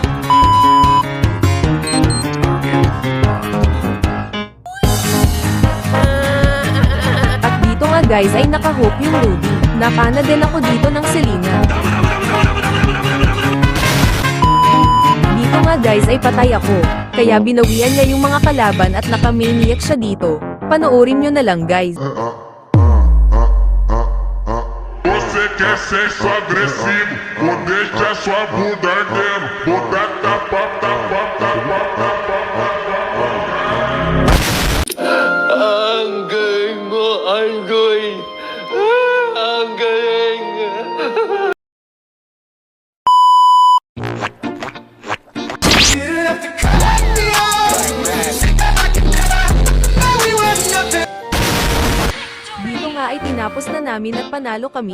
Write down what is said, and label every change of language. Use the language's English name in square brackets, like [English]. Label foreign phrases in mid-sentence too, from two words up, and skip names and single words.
[Filipino] At dito nga guys ay nakahook yung Ruby. Napana din ako dito ng Selena. Dito nga guys ay patay ako, kaya binawian niya yung mga kalaban at nakamaniac siya dito. Panoorin nyo na lang guys. [Portuguese] Você quer sexo agressivo, ou deixa sua bunda ardendo, bunda tapa, tapa, tapa, tapa, tapa. [Filipino] Ang galing mo, Angoy! Ang galing! Dito nga ay tinapos na namin at panalo kami.